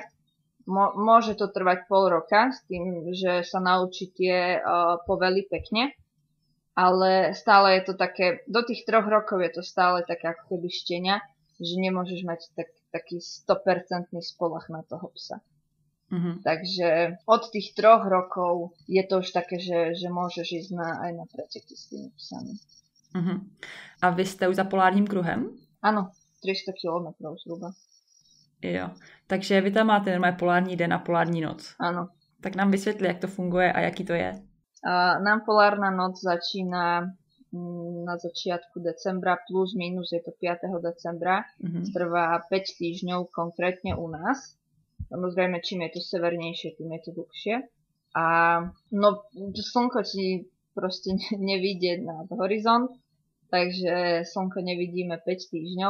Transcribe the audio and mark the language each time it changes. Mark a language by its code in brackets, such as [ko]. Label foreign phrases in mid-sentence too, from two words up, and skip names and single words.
[sk] Môže to trvať pol roka s tým, že sa naučí tie povely pekne, ale stále je to také, do tých 3 rokov je to stále také ako keby štenia, že nemôžeš mať taký 100% spoľah na toho psa. Mm-hmm. Takže od tých 3 rokov je to už také, že môžeš ísť aj na preteky s tými psami. Mm-hmm. [cs] A vy jste už za polárním kruhem? [sk] Áno, 300 kilometrov zhruba. [cs] Jo, takže vy tam máte normálně polární den a polární noc. [sk] Áno. [cs] Tak nám vysvětli, jak to funguje a jaký to je. [sk] Nám polárna noc začína na začiatku decembra, plus minus je to 5. decembra. Mm-hmm. Trvá 5 týždňov konkrétne u nás. Samozrejme, čím je to severnejšie, tým je to dlhšie. A no, slnko ti proste nevidie nad horizont, takže slnko nevidíme 5 týždňov.